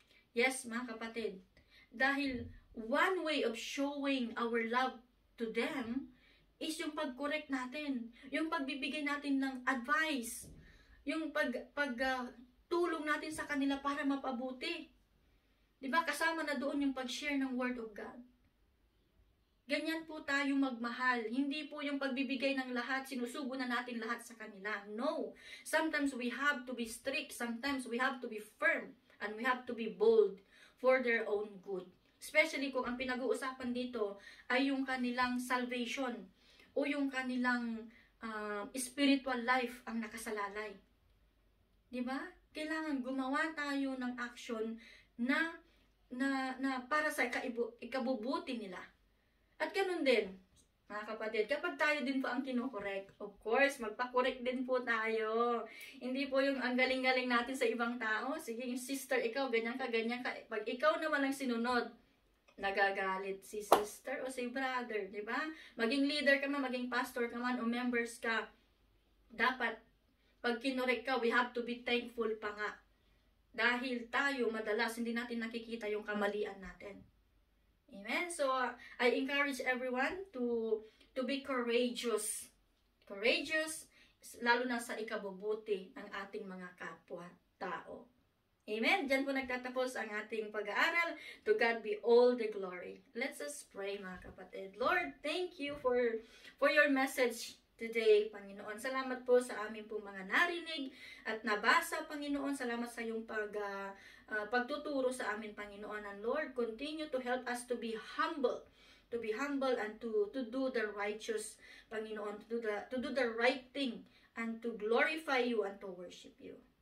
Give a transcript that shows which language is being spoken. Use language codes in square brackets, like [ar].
[tl] Yes, mga kapatid, dahil [en] one way of showing our love to them is [tl] yung pag-correct natin, yung pagbibigay natin ng advice, yung pagtulong natin sa kanila para mapabuti. Diba? Kasama na doon yung pag-share ng Word of God. Ganyan po tayo magmahal. Hindi po yung pagbibigay ng lahat, sinusubo na natin lahat sa kanila. [en] No. Sometimes we have to be strict. Sometimes we have to be firm. And we have to be bold for their own good. [tl] Especially kung ang pinag-uusapan dito ay yung kanilang salvation o yung kanilang spiritual life ang nakasalalay. Diba? Kailangan gumawa tayo ng action na para sa ikabubuti nila. At ganun din, mga kapatid, kapag tayo din po ang kinokorek, of course, magpakorek din po tayo. Hindi po yung ang galing-galing natin sa ibang tao. Sige, yung sister, ikaw, ganyan ka. Pag ikaw naman ang sinunod, nagagalit si sister o si brother, di ba? Maging leader ka man, maging pastor ka man, o members ka, dapat Pag kinorek ka, [en] we have to be thankful [tl] pa nga. Dahil tayo, madalas, hindi natin nakikita yung kamalian natin. Amen? [en] So, I encourage everyone to be courageous. [tl] Courageous, lalo na sa ikabubuti ng ating mga kapwa-tao. Amen? Diyan po nagtatapos ang ating pag-aaral. [en] To God be all the glory. Let's us pray, [tl] mga kapatid. [en] Lord, thank you for your message today, Panginoon. [tl] Salamat po sa aming pong mga narinig at nabasa, Panginoon. Salamat sa iyong pagtuturo sa amin, Panginoon. [en] And Lord, continue to help us to be humble and to do the righteous, Panginoon, to do the right thing and to glorify you and to worship you.